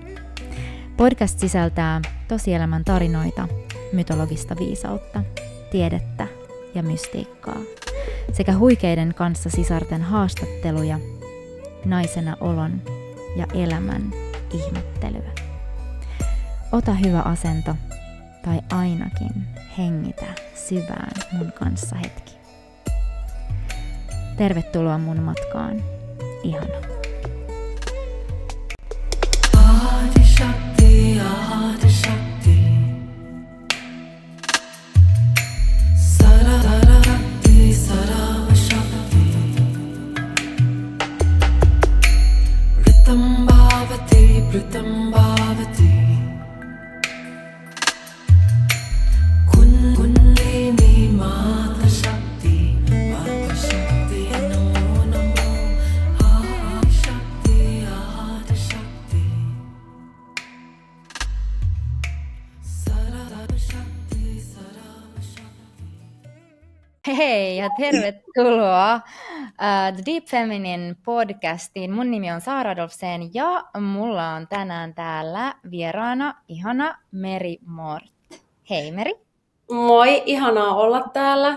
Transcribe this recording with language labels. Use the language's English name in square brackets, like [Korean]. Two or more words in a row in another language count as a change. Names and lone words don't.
[Finnish] Podcast sisältää tosielämän tarinoita, mytologista viisautta, tiedettä ja mystiikkaa sekä huikeiden kanssasisarten haastatteluja, naisena olon ja elämän ihmettelyä. Ota hyvä asento tai ainakin hengitä syvään mun kanssa hetki. Tervetuloa mun matkaan. Ihana. [Sanskrit] Adi Shakti, Adi Shakti. Sarasvati, Sarasvati. Ritambhavati, Pritambhavati. Kundalini Mata Shakti, Mata Shakti, Namo Namo. Adi Shakti, Adi Shakti. Sarasvati, Sarasvati. [Finnish] Hei ja tervetuloa The Deep Feminine podcastiin. Mun nimi on Saara Adolfsen ja mulla on tänään täällä vieraana ihana Meri Mort. Hei Meri. Moi, ihanaa olla täällä.